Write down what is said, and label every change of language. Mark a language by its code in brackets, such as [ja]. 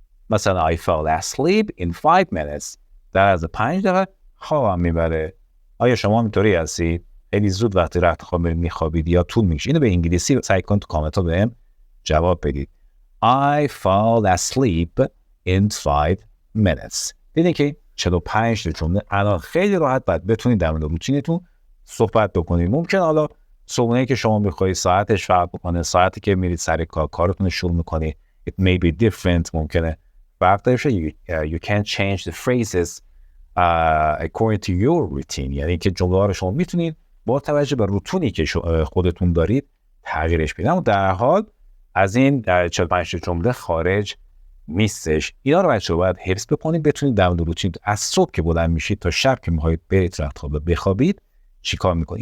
[en] مثلا I fell asleep in 5 minutes. [fa] در از 5 دقیقه خوابم میبره. آیا شما اینطوری هستید؟ خیلی زود وقتی رخت خواب میخوابید یا طول میکشه؟ اینو به انگلیسی سعی کن تو کامنت ها بهم جواب بدید. [en] I fall asleep in 5 minutes. [fa] دیدین که 45 تا جمله الان خیلی راحت باید بتونید در مورد روتینتون صحبت بکنید. ممکن حالا صبحونه‌ای که شما میخواید ساعتش فرق بکنه، ساعتی که میرید سر کارتون شروع میکنید [en] it may be different، [fa] ممکنه فرق داشته. [en] You can change the phrases according to your routine. [fa] یعنی که جمله ها رو شما میتونید با توجه به روتونی که خودتون دارید تغییرش بدید. اما در حال از این 45 جمله خارج نیستش. اینا رو بچه‌ها باید حفظ بکنید، بتونید در مورد روتین از صبح که بلند میشید تا شب که میخواید برید رخت خواب بخوابید چیکار میکنید.